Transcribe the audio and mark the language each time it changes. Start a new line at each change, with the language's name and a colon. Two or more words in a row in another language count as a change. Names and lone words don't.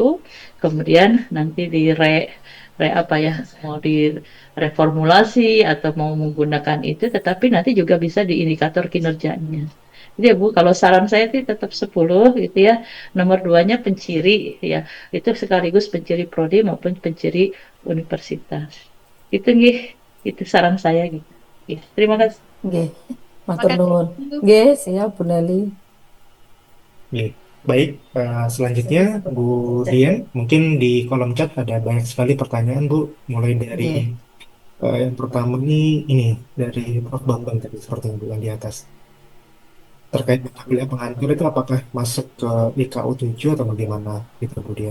Indonesian: Kemudian nanti re apa ya, mau direformulasi atau mau menggunakan itu, tetapi nanti juga bisa di indikator kinerjanya. Jadi ya Bu, kalau saran saya sih tetap 10 gitu ya. Nomor duanya penciri ya, itu sekaligus penciri prodi maupun penciri universitas. Itu nggih, itu saran saya gitu. Ya, terima kasih.
Javanese: Nggih, matur
Indonesian: Makasih.
Javanese: nuwun. Nggih, siap Bu Nelly.
Indonesian: Oke. Baik, selanjutnya Bu Dian, mungkin di kolom chat ada banyak sekali pertanyaan Bu, mulai dari Nggih. yang pertama ini dari Prof. Bambang tadi seperti yang bilang di atas. Terkait mata kuliah pengantar itu apakah masuk ke IKU 7 atau bagaimana gitu Bu Dian?